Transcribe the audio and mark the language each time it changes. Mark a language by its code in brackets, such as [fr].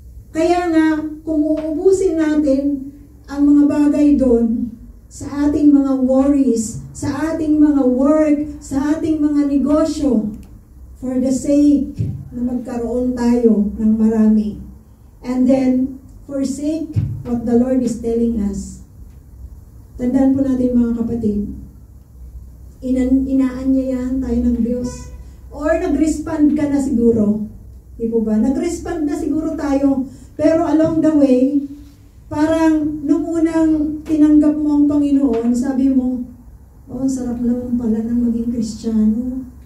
[tl] Kaya nga, kung uubusin natin ang mga bagay doon sa ating mga worries, sa ating mga work, sa ating mga negosyo, [en] for the sake [tl] na magkaroon tayo ng marami. [en] And then, forsake what the Lord is telling us. [tl] Tandaan po natin, mga kapatid, inaanyayahan tayo ng Diyos. Or nag-respond ka na siguro. Di po ba? Nag-respond na siguro tayo. Pero [en] along the way, [tl] parang nung unang tinanggap mo ang Panginoon, sabi mo, oh, sarap naman pala ng maging Kristiyano.